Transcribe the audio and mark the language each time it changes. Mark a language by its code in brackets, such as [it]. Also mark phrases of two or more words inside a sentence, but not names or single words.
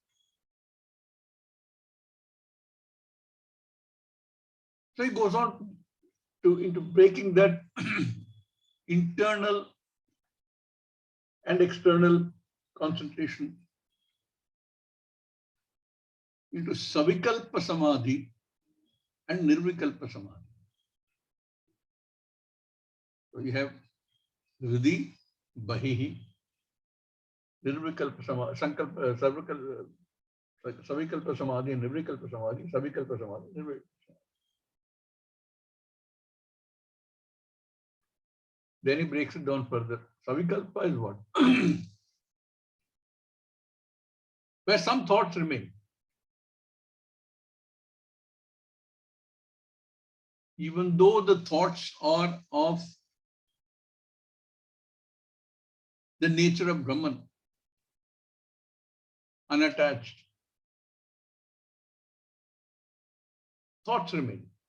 [en] So he goes on into breaking that internal and external concentration into [sa] सविकल्प समाधि [en] and [sa] निर्विकल्प समाधि. [en] So you have Hridi, Bahihi, [sa] निर्विकल्प समाधि, सविकल्प समाधि and निर्विकल्प समाधि, सविकल्प समाधि, निर्विकल्प. [en] Then he breaks it down further. Savikalpa is what? Where some thoughts remain. Even though the thoughts are of the nature of Brahman, unattached, thoughts remain.